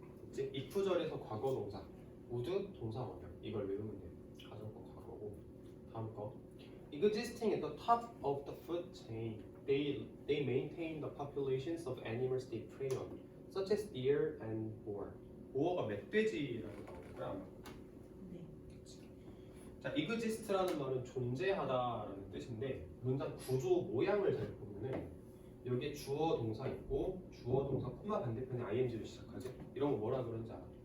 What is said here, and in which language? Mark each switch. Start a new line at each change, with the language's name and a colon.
Korean: 이제 if절에서 과거 동사, 우주 동사 원형 이걸 외우면 돼. 가정법 과거고. 다음 거.
English: Existing at the top of the food chain, they maintain the populations of animals they prey on, such as deer and boar.
Korean: 보어가 멧돼지라고 나오는 거야 아마. 네. 자, exist라는 말은 존재하다라는 뜻인데 문장 구조 모양을 잘 보면은 여기에 주어 동사 있고 주어 동사 코마 반대편에 ing로 시작하지. 이런 거 뭐라 그러는지 알아?